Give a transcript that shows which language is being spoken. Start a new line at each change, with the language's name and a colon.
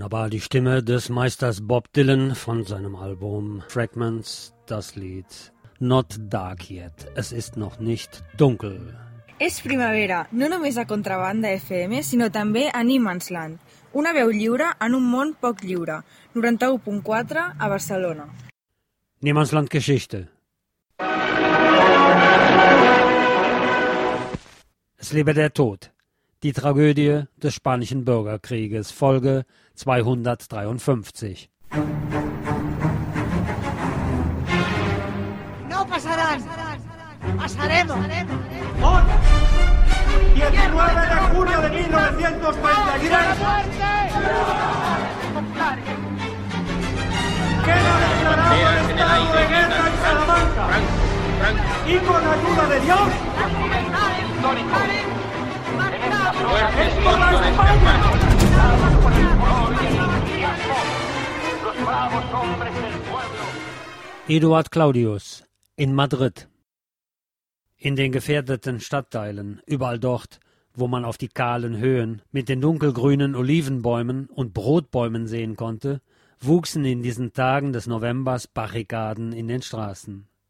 German: Die Stimme des Meisters Bob Dylan von seinem Album Fragments, das Lied Not Dark Yet. Es ist noch nicht dunkel.
Catalan: És primavera, no només a Contrabanda FM, sinó també a Niemandsland. Una veu lliure en un món poc lliure. 91.4 a Barcelona.
German: Niemandsland Geschichte. Es lebe der Tod. Die Tragödie des Spanischen Bürgerkrieges, Folge 253.
Spanish: No pasarán. Pasaremos. Hoy, 19 de junio de 1943. Queda declarado el estado de guerra en Salamanca. Y con ayuda de Dios, es toda España.
German: Eduard Claudius in Madrid. In den gefährdeten Stadtteilen, überall dort, wo man auf die kahlen Höhen mit den dunkelgrünen Olivenbäumen und Brotbäumen sehen konnte, wuchsen in diesen Tagen des Novembers Barrikaden in den Straßen.